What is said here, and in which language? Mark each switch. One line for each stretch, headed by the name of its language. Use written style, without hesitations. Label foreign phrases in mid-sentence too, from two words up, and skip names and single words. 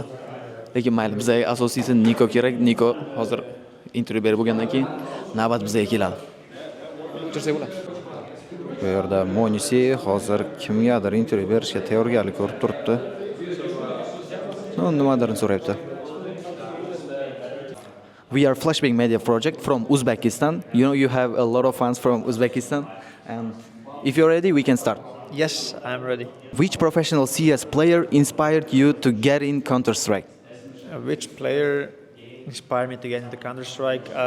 Uzbek: Lekin mayli, bizga asosiysi Niko kerak. Niko hozir intervyu berib bo'lgandan keyin navbat bizga keladi. Tursak bo'ladi. Bu yerda Monisi hozir kimgadir intervyu berishga tayyorgarlik ko'rib turibdi. Nimadir so'rayapti.
English: We are Flashbang Media Project from Uzbekistan. You know you have a lot of fans from Uzbekistan, and if you're ready, we can start. Yes, I'm ready. Which professional CS player inspired you to get in Counter-Strike? Which player inspired me to get into Counter-Strike?